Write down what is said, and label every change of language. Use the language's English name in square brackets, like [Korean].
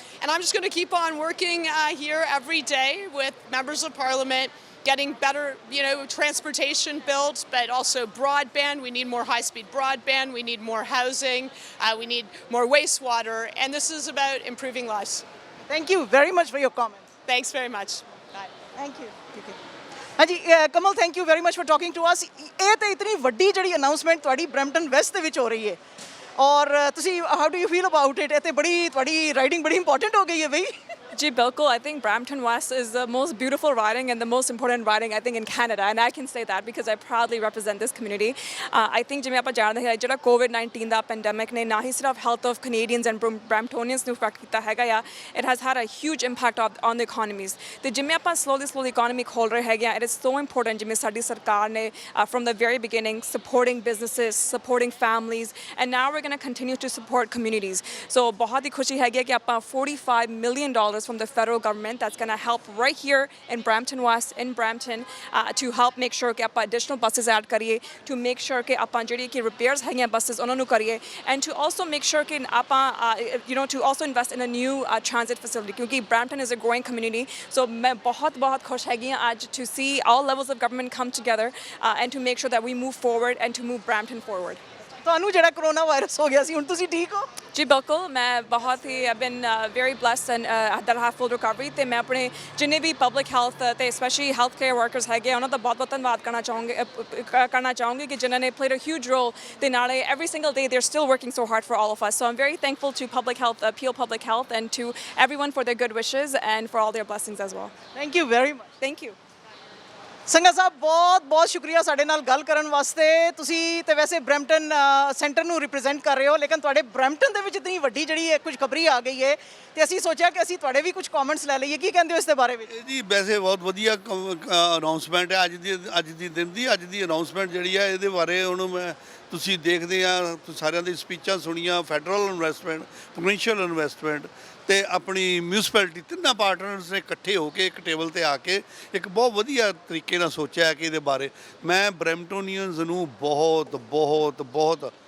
[English] And I'm just going to keep on working here every day with members of parliament, getting better, transportation built, but also broadband. We need more high-speed broadband. We need more housing. We need more wastewater. And this is about improving lives. Thank you very much for your comments. Thanks very much. Bye. Thank you. [Punjabi] ਹਾਂਜੀ ਕਮਲ thank you very much for talking to us ਇਹ ਤੇ ਇਤਨੀ ਵੱਡੀ ਜਿਹੜੀ announcement ਤੁਹਾਡੀ Brampton West ਦੇ ਵਿੱਚ ਹੋ ਰਹੀ ਹੈ ਔਰ ਤੁਸੀਂ how do you feel about it ਇਹ ਤੇ ਬੜੀ ਤੁਹਾਡੀ ਰਾਈਡਿੰਗ ਬੜੀ ਇੰਪੋਰਟੈਂਟ ਹੋ ਗਈ ਹੈ ਬਈ Ji, bilkul. [English] I think Brampton West is the most beautiful riding and the most important riding, I think, in Canada. And I can say that because I proudly represent this community. I think [Punjabi] ਜਿਵੇਂ ਆਪਾਂ ਜਾਣਦੇ ਹਾਂ ਜਿਹੜਾ COVID-19 ਦਾ pandemic ਨੇ ਨਾ ਹੀ ਸਿਰਫ health of Canadians and Bramptonians ਨੂੰ effect ਕੀਤਾ ਹੈਗਾ ਆ, [English] it has had a huge impact on the economies. [Punjabi] ਤੇ ਜਿਵੇਂ ਆਪਾਂ [English] slowly economy [Punjabi] ਖੋਲ ਰਹੇ ਹੈਗੇ ਆ, [English] it is so important [Punjabi] ਜਿਵੇਂ ਸਾਡੀ ਸਰਕਾਰ ਨੇ [English] from the very beginning supporting businesses, supporting families, and now we're going to continue to support communities. So [Punjabi] ਬਹੁਤ ਹੀ ਖੁਸ਼ੀ ਹੈਗੀ ਕਿ ਆਪਾਂ [English] $45 million from the federal government that's going to help right here in Brampton West, in Brampton, to help make sure that ਆਪਾਂ additional buses add ਕਰੀਏ, to make sure [Punjabi] ਕਿ ਆਪਾਂ ਜਿਹੜੀ ਕਿ [English] repairs ਹੈਗੀਆਂ buses [Punjabi] ਉਹਨਾਂ ਨੂੰ ਕਰੀਏ, [English] and to also make sure ਕਿ ਆਪਾਂ to also invest in a new transit facility [Punjabi] ਕਿਉਂਕਿ [English] Brampton is a growing community. So [Punjabi] ਮੈਂ ਬਹੁਤ ਖੁਸ਼ ਹੈਗੀ ਹਾਂ ਅੱਜ [English] to see all levels of government come together and to make sure that we move forward and to move Brampton forward. [Punjabi] ਤੁਹਾਨੂੰ ਜਿਹੜਾ corona virus ਹੋ ਗਿਆ ਸੀ ਹੁਣ ਤੁਸੀਂ ਠੀਕ ਹੋ ਜੀ ਬਿਲਕੁਲ ਮੈਂ ਬਹੁਤ ਹੀ [English] I've been very blessed and that I have full recovery [Punjabi] ਤੇ ਮੈਂ ਆਪਣੇ ਜਿੰਨੇ ਵੀ ਪਬਲਿਕ ਹੈਲਥ ਤੇ ਸਪੈਸ਼ਲੀ ਹੈਲਥ ਕੇਅਰ ਵਰਕਰਸ ਹੈਗੇ ਉਹਨਾਂ ਦਾ ਬਹੁਤ ਧੰਨਵਾਦ ਕਰਨਾ ਚਾਹੂੰਗੀ ਕਿ ਜਿਨ੍ਹਾਂ ਨੇ [English] played a huge role [Punjabi] ਤੇ ਨਾਲੇ [English] every single day they're still working so hard for all of us. So I'm very thankful to Public Health, Peel Public Health, and to everyone for their good wishes and for all their blessings as well. Thank you very much. Thank you. [Punjabi] ਸੰਗਾ ਸਾਹਿਬ ਬਹੁਤ ਸ਼ੁਕਰੀਆ ਸਾਡੇ ਨਾਲ ਗੱਲ ਕਰਨ ਵਾਸਤੇ ਤੁਸੀਂ ਤੇ ਵੈਸੇ ਬ੍ਰੈਂਪਟਨ ਸੈਂਟਰ ਨੂੰ ਰਿਪਰੈਜ਼ੈਂਟ ਕਰ ਰਹੇ ਹੋ ਲੇਕਿਨ ਤੁਹਾਡੇ ਬ੍ਰੈਂਪਟਨ ਦੇ ਵਿੱਚ ਇਤਨੀ ਵੱਡੀ ਜਿਹੜੀ ਕੁਝ ਖਬਰੀ ਆ ਗਈ ਹੈ ਤੇ ਅਸੀਂ ਸੋਚਿਆ ਕਿ ਅਸੀਂ ਤੁਹਾਡੇ ਵੀ ਕੁਝ ਕਮੈਂਟਸ ਲੈ ਲਈਏ ਕੀ ਕਹਿੰਦੇ ਹੋ ਇਸ ਦੇ ਬਾਰੇ ਵਿੱਚ ਜੀ ਵੈਸੇ ਬਹੁਤ ਵਧੀਆ ਅਨਾਉਂਸਮੈਂਟ ਹੈ ਅੱਜ ਦੀ ਦਿਨ ਦੀ ਅੱਜ ਦੀ ਅਨਾਉਂਸਮੈਂਟ ਜਿਹੜੀ ਹੈ ਇਹਦੇ ਬਾਰੇ ਹੁਣ ਮੈਂ ਤੁਸੀਂ ਦੇਖਦੇ ਆ ਸਾਰਿਆਂ ਦੀ ਸਪੀਚਾਂ ਸੁਣੀਆਂ ਫੈਡਰਲ ਇਨਵੈਸਟਮੈਂਟ ਪ੍ਰੋਵਿੰਸ਼ੀਅਲ ਇਨਵੈਸਟਮੈਂਟ ਤੇ ਆਪਣੀ ਮਿਊਨਿਸਪੈਲਿਟੀ ਤਿੰਨਾਂ ਪਾਰਟਨਰਸ ਨੇ ਇਕੱਠੇ ਹੋ ਕੇ ਇੱਕ ਟੇਬਲ ਤੇ ਆ ਕੇ ਇੱਕ ਬਹੁਤ ਵਧੀਆ ਤਰੀਕੇ ਨਾਲ ਸੋਚਿਆ ਕਿ ਇਹਦੇ ਬਾਰੇ ਮੈਂ ਬ੍ਰੈਂਪਟੋਨੀਅਨਸ ਨੂੰ ਬਹੁਤ